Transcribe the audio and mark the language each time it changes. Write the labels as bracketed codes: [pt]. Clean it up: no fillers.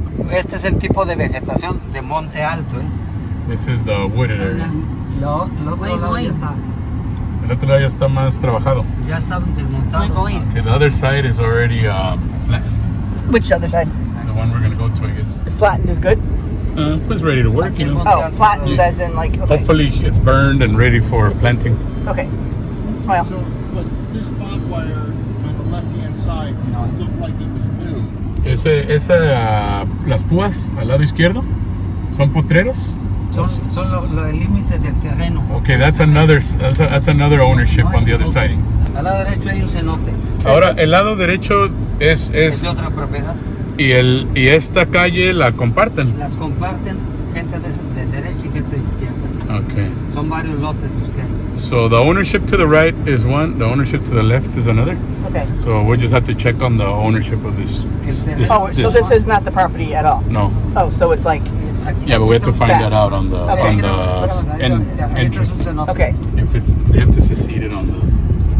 [es] Este es el tipo de vegetación de monte alto, ¿eh? [en] This is the wooded area. [es] Lo otro lado El otro lado ya está más trabajado. ya está desmontado. [en] Okay, the other side is already flattened. Which other side? The one we're gonna go to, I guess. Flattened is good. It's ready to work, you know. Oh, flattened Yeah. as in like. Okay. Hopefully it's burned and ready for planting. Okay. Smile. So, but this barbed wire on the left-hand side looked like it was new. [es] Las púas al lado izquierdo son potreros. Son los límites del terreno. [en] Okay, that's another ownership on the other side. [es] Al lado derecho hay un cenote. Ahora el lado derecho es Es de otra propiedad. y esta calle la comparten. Las comparten gente de derecha y gente de izquierda. [en] Okay. [es] Son varios lotes los que hay. [en] So the ownership to the right is one, the ownership to the left is another. Okay. So we just have to check on the ownership of this. Oh, so this is not the property at all. No. Oh, so it's like. Yeah, but we have to find that out on the [es] Este [en] entry. [es] es un cenote. [en] Okay. If they have to secede it on the.